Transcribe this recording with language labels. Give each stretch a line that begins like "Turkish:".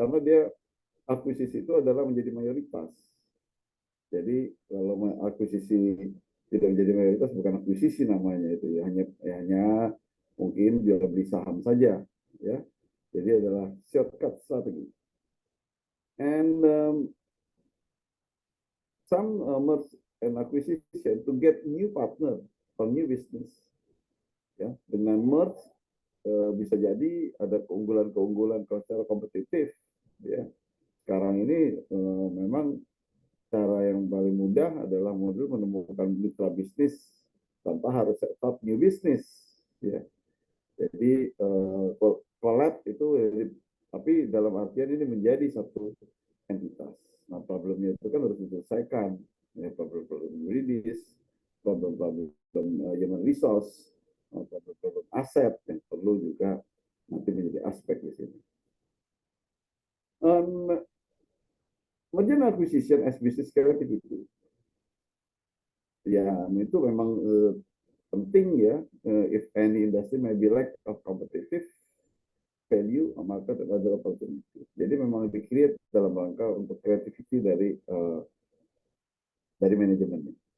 Indonesian: Karena dia akuisisi itu adalah menjadi mayoritas. Jadi kalau akuisisi tidak menjadi mayoritas, bukan akuisisi namanya itu, ya, hanya mungkin jual beli saham saja, ya. Jadi adalah shortcut strategi.
English: And some merge and acquisition to get new partner or new business.
Indonesian: Ya, dengan merge bisa jadi ada keunggulan-keunggulan secara kompetitif. Ya, sekarang ini memang cara yang paling mudah adalah model menemukan mitra bisnis tanpa harus
English: set up new business.
Indonesian: Ya, jadi collab itu, tapi dalam artian ini menjadi satu entitas. Nah, problemnya itu kan harus diselesaikan, ya, problem-problem yuridis, problem-problem human resource, problem-problem aset yang perlu juga nanti menjadi aspek di sini.
English: Merger and acquisition as business creativity,
Indonesian: ya itu memang penting ya.
English: If any industry may be lack of competitive value, market and other opportunity.
Indonesian: Jadi memang di-create dalam rangka untuk creativity dari manajemennya.